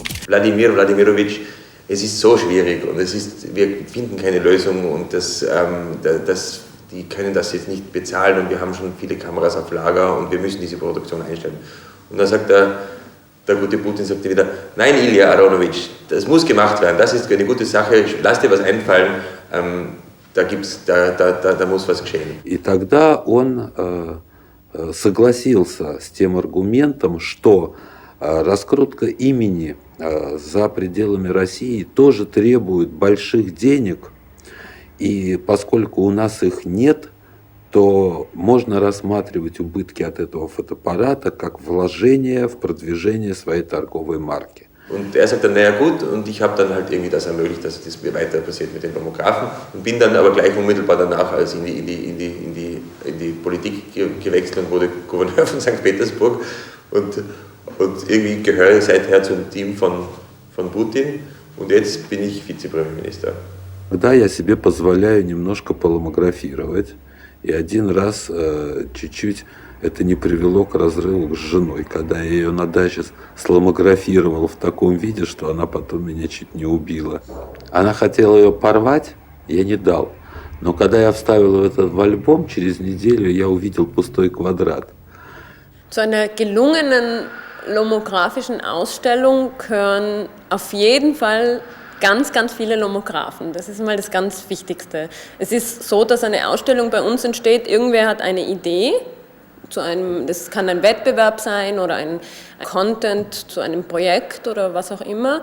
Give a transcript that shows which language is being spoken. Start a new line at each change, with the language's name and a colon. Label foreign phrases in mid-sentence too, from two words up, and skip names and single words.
German: Wladimir Wladimirovich, es ist so schwierig und wir finden keine Lösung und die können das jetzt nicht bezahlen und wir haben schon viele Kameras auf Lager und wir müssen diese Produktion einstellen. Und dann sagt der gute Putin sagte wieder, nein, Ilya Aronovich, das muss gemacht werden, das ist eine gute Sache, lass dir was einfallen, da muss was geschehen.
Russian: И тогда он согласился с тем аргументом, что раскрутка имени за пределами России тоже требует больших денег, и поскольку у нас их нет, то можно рассматривать убытки от этого фотоаппарата как вложение в продвижение своей торговой марки.
German: Und er sagt dann, naja gut, und ich habe dann halt irgendwie das ermöglicht, dass das weiter passiert mit den Lomographen und bin dann aber gleich unmittelbar danach als in die Politik gewechselt und wurde Gouverneur von St. Petersburg und irgendwie gehöre ich seither zum Team von Putin und jetzt bin ich Vizepremierminister.
Russian: Когда я себе позволяю немножко поломографировать, и один раз чуть-чуть это не привело к разрыву с женой, когда я ее на даче сломографировал в таком виде, что она потом меня чуть не убила. Она хотела ее порвать, я не дал. Но когда я вставил это в альбом, через неделю я увидел пустой квадрат.
German: Zu einer gelungenen lomografischen Ausstellung gehören auf jeden Fall ganz, ganz viele Lomographen. Das ist mal das ganz Wichtigste. Es ist so, dass eine Ausstellung bei uns entsteht, irgendwer hat eine Idee, das kann ein Wettbewerb sein oder ein Content zu einem Projekt oder was auch immer.